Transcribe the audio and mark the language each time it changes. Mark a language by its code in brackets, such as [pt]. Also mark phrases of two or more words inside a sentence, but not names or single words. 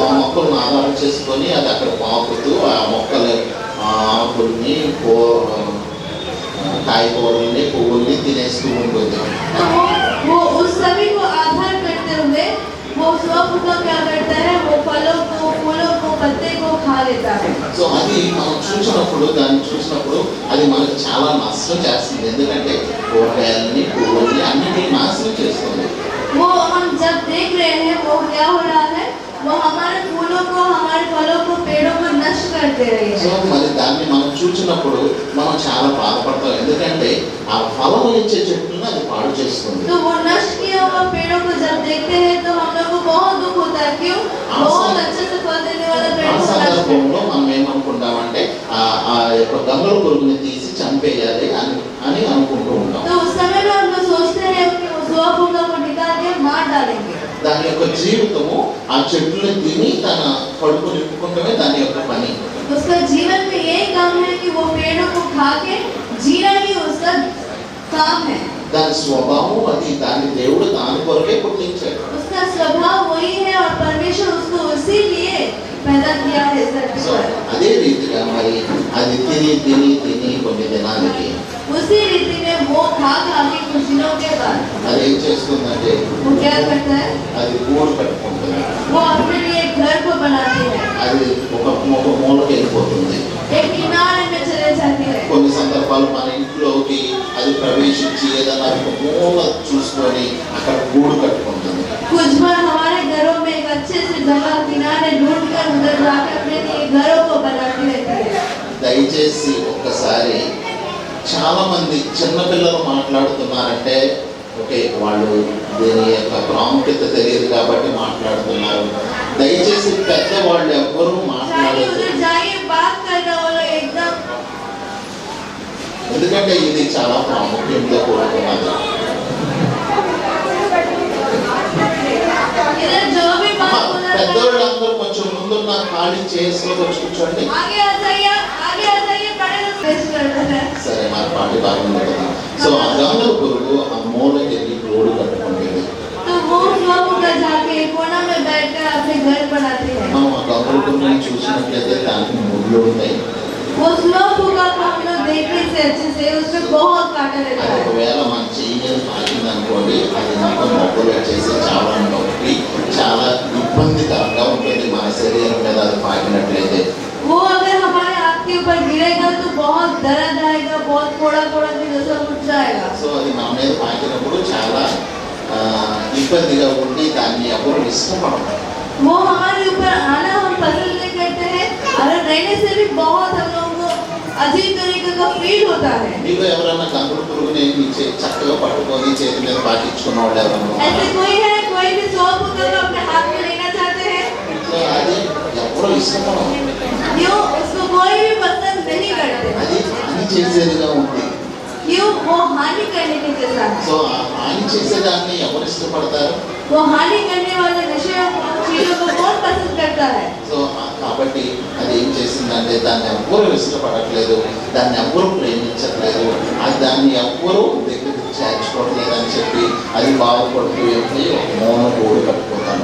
[te] మొక్కలను ఆధారం చేసుకొని అది అక్కడ పాకుతూ ఆ మొక్కల ఆకుల్ని కాయగూరల్ని పువ్వుల్ని తినేస్తూ ఉంటుంది. [hi] तो वो उस सभी को आधार करते हुए वो स्वपुका क्या करता है, वो फलों को, फूलों को, पत्ते को खा लेता है. [te] సో అది మనం దాన్ని చూసినప్పుడు అది మనకు చాలా నష్టం చేస్తుంది. ఎందుకంటే కూరగాయలని పువ్వుల్ని అన్నిటిని నాశనం చేస్తుంది. [hi] वो हम जब देख रहे हैं वो क्या हो रहा है, वो हमारे फूलों को, हमारे फलों को, पेड़ों को नष्ट करते रहे [te] సో [hi] हैं. [te] మరి దాన్ని మనం చూసినప్పుడు మనం చాలా బాధపడతాం. ఎందుకంటే ఆ ఫలం ఇచ్చే చెట్టును అది పాడు చేస్తుంది. [hi] तो वो नष्ट किया हुआ पेड़ों को जब देखते हैं तो हम लोग को बहुत दुख होता है. क्यों? बहुत अच्छे से फल देने वाला पेड़ [te] ఆ [hi] को नष्ट [te] సందర్భంలో [hi] कर. [te] మనం ఏమనుకుంటామంటే ఆ యొక్క గంగల పురుగుని తీసి చంపేయాలి అని అనుకుంటూ ఉంటాం. [hi] तो उस समय में हम लोग सोचते हैं कि उस स्वपुका को निकाल के मार डालेंगे. [te] దాని యొక్క జీవితము ఆ చెట్టుని తిని తన కడుపు నింపుకుంటమే దాని యొక్క పని. [hi] उसका जीवन में यही काम है कि वो पेड़ों को खा के जीना ही उसका काम है. [te] దాని స్వభావం అది. దాని దేవుడు దాని కొరకే పుట్టించాడు. [hi] उसका स्वभाव वही है और परमेश्वर उसको उसी लिए पैदा किया है धरती [te] సో [hi] पर. [te] అదే రీతిగా మరి అది తిని కొన్ని దినాలకి [hi] उसी रीति में वो खा के कुछ दिनों के बाद [te] అది ఏం చేస్తుందంటే [hi] वो क्या करता है, [te] అది గూడు కట్టుకుంటుంది. [hi] वो अपने लिए घर को बनाती है, [te] అది ఒక మూలకి వెళ్ళిపోతుంది. [hi] एक किनारे में चले जाती है. [te] కొన్ని సందర్భాలు మన ఇంట్లోకి అది ప్రవేశించి ఏదైనా ఒక మూల చూసుకొని అక్కడ గూడు కట్టుకుంటుంది. [hi] कुछ बार हमारे घरों में एक अच्छे से जगह किनारे ढूंढ कर उधर जाकर अपने लिए घरों को बनाती रहती है. [te] దయచేసి ఒక్కసారి చాలా మంది చిన్నపిల్లలు మాట్లాడుతున్నారంటే ఓకే, వాళ్ళు దీని యొక్క ప్రాముఖ్యత తెలియదు కాబట్టి మాట్లాడుతున్నారు. దయచేసి పెద్దవాళ్ళు ఎవ్వరూ [hi] जाइए [te] మాట్లాడలేదు. [hi] उधर जाइए, बात करना वाला एकदम. [te] ఎందుకంటే ఇది చాలా ప్రాముఖ్యంగా కోరుకున్నది. [hi] इधर जो भी बात होना है, [te] పెద్దవాళ్ళందరూ కొంచెం ముందున్న ఖాళీ చేసులో వచ్చి కూర్చోండి. [hi] आगे आ जाइए, बड़े लोग पेश करते हैं. [te] సరే, మా పాటి బాగుంది కదా. సో ఆ గంగల పురుగు ఆ మూలకి వెళ్ళి గూడు కట్టుకుంటుంది. [hi] तो वो स्वपुका जाके कोना में बैठकर अपने घर बनाती है. [te] మనం ఆ గంగల పురుగుని చూసినట్లయితే దానికి ముళ్ళు ఉంటాయి. [hi] वो स्वपुका को हम लोग देखने से अच्छे से उसमें बहुत कांटा रहता [te] అది [hi] है. [te] ఒకవేళ మన చెయ్యి తాకింది అనుకోండి, అది మొత్తం మొక్కలు వచ్చేసి చాలా నొప్పి, చాలా ఇబ్బందికరంగా ఉంటుంది మన శరీరం మీద అది పాకినట్లయితే. [hi] वो अगर हमारे हाथ के ऊपर गिरेगा तो बहुत दर्द आएगा, बहुत कोड़ा की जैसा उठ जाएगा. [te] సో అది మన మీద పాకినప్పుడు చాలా ఇబ్బందిగా ఉండి దాన్ని ఎవరు ఇష్టపడరు. [hi] वो हमारे ऊपर आना हम पसंद नहीं करते हैं और रहने से भी बहुत हम लोगों को अजीब तरीके का फील होता है. [te] మీకు ఎవరైనా గంగల పురుగుని చక్కగా పట్టుకొని చేతి మీద పాకించుకున్న వాళ్ళు ఎవరైనా [hi] ऐसे कोई भी स्वपुका को अपने हाथ में लेना चाहते हैं? [te] సో అది ఎవరో ఇష్టపడరు. [hi] क्यों? उसको कोई भी पसंद नहीं करते. [te] అది హాని చేసేదిగా ఉంది. [hi] क्यों? वो हानि करने के जैसा है. [te] సో ఆ హాని చేసేదాన్ని ఎవరు ఇష్టపడతారు? [hi] वो हानि करने वाले विषयों चीजों को कौन पसंद करता है? [te] సో కాబట్టి అది ఏం చేసిందంటే దాన్ని ఎవ్వరూ ఇష్టపడట్లేదు, దాన్ని ఎవ్వరూ ప్రేమించట్లేదు, అది దాన్ని ఎవ్వరూ దగ్గరికి చేర్చుకోవట్లేదు అని చెప్పి అది బాధపడుతూ వెళ్ళి ఒక మూల గూడు కట్టుకుంటాను.